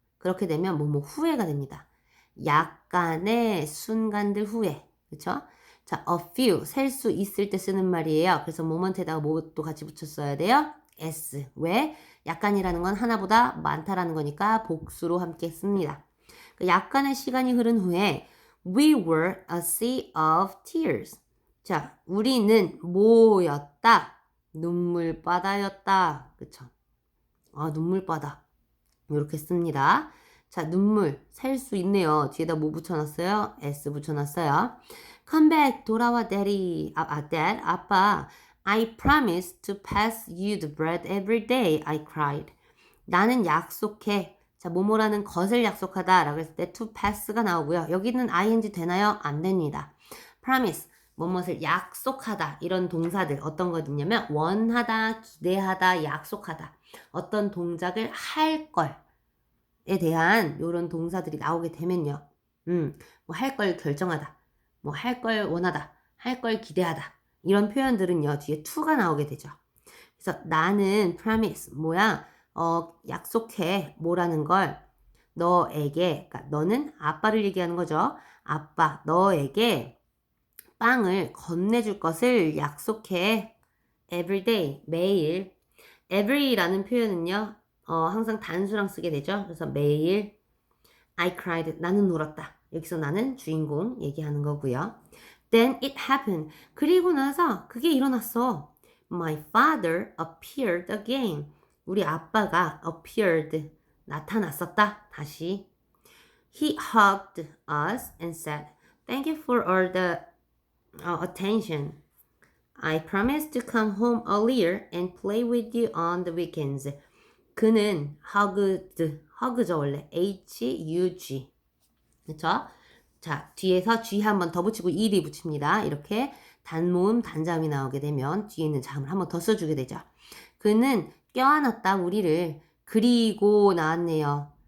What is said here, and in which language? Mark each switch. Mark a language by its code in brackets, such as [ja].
[ko] 그렇게 되면 뭐뭐 후에가 됩니다. 약간의 순간들 후에. 그렇죠? 자, a few 셀 수 있을 때 쓰는 말이에요. 그래서 moment에다가 뭐도 같이 붙였어야 돼요? s. 왜? 약간이라는 건 하나보다 많다라는 거니까 복수로 함께 씁니다. 약간의 시간이 흐른 후에 [en] we were a sea of tears. [ko] 자, 우리는 뭐였다? 눈물바다였다. 그쵸? 눈물바다. 이렇게 씁니다. 자, 눈물 셀 수 있네요. 뒤에다 뭐 붙여놨어요? S 붙여놨어요. [en] Come back, [ko] 돌아와, [en] daddy. dad, 아빠. I promise to pass you the bread every day, I cried. [ko] 나는 약속해. 자, 뭐뭐라는 것을 약속하다 라고 했을 때 to pass가 나오고요. 여기는 ing 되나요? 안 됩니다. promise, 뭐뭇을 약속하다. 이런 동사들 어떤 거냐면 원하다, 기대하다, 약속하다. 어떤 동작을 할 걸에 대한 이런 동사들이 나오게 되면요. 뭐 할 걸 결정하다. 뭐 할 걸 원하다. 할 걸 기대하다. 이런 표현들은요. 뒤에 to가 나오게 되죠. 그래서 나는 promise, 뭐야? 약속해. 뭐라는 걸 너에게, 그러니까 너는 아빠를 얘기하는 거죠. 아빠, 너에게 빵을 건네줄 것을 약속해. [en] Every day, [ko] 매일. Every라는 표현은요, 항상 단수랑 쓰게 되죠. 그래서 매일. [en] I cried, [ko] 나는 울었다. 여기서 나는 주인공 얘기하는 거고요. [en] Then it happened. [ko] 그리고 나서 그게 일어났어. [en] My father appeared again. [ko] 우리 아빠가 appeared, 나타났었다. 다시. [en] He hugged us and said, Thank you for all the attention. I promise to come home earlier and play with you on the weekends. [ko] 그는 hug죠 원래 H-U-G. 그쵸? 자, 뒤에서 G 한 번 더 붙이고 ED 붙입니다. 이렇게 단모음 단자음이 나오게 되면 뒤에 있는 자음을 한 번 더 써주게 되죠. 그는 껴안았다 우리를. 그리고 나왔네요.